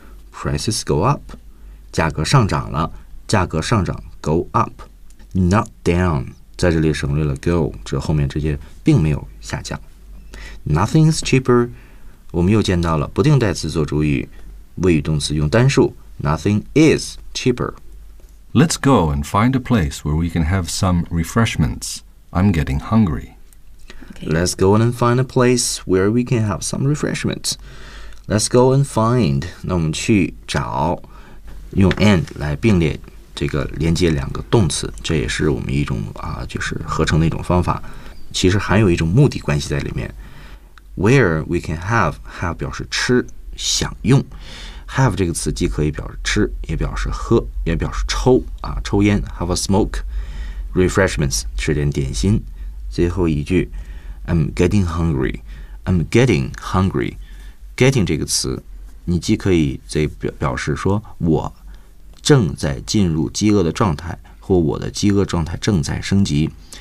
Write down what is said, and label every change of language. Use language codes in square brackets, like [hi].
[en] Prices go up. 价格上涨了，价格上涨 go up. Not down. [zh] 在这里省略了 go, 这后面直接并没有下降。 [en] Nothing is cheaper. [zh] 我们又见到了不定代词做主语，谓语动词用单数。 [en] Nothing is cheaper. Let's go and find a place where we can have some refreshments. I'm getting hungry. Okay. Let's go and find a place where we can have some refreshments. Let's go and find. [zh] 那我们去找，用 and 来并列这个连接两个动词，这也是我们一种就是合成的一种方法。其实含有一种目的关系在里面。 Where we can have 表示吃享用 ，have 这个词既可以表示吃，也表示喝，也表示抽啊，抽烟 ， have a smoke， refreshments 吃点点心，最后一句 ， I'm getting hungry， getting 这个词，你既可以这表示说我正在进入饥饿的状态，或我的饥饿状态正在升级。